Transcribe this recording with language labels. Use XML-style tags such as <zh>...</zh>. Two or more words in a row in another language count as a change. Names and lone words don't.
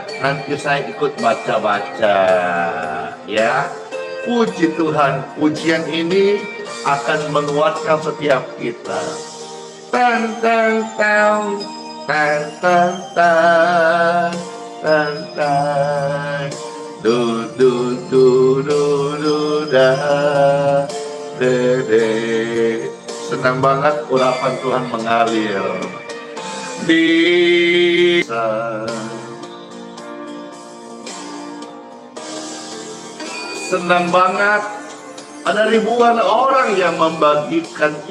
<id>Nanti saya ikut baca-baca. Ya, puji Tuhan, pujian ini akan menguatkan setiap kita. Tan tan tan tan tan tan tan tan du du du du du da. Dede, senang banget urapan Tuhan mengalir di senang banget ada ribuan orang yang membagikan.</id>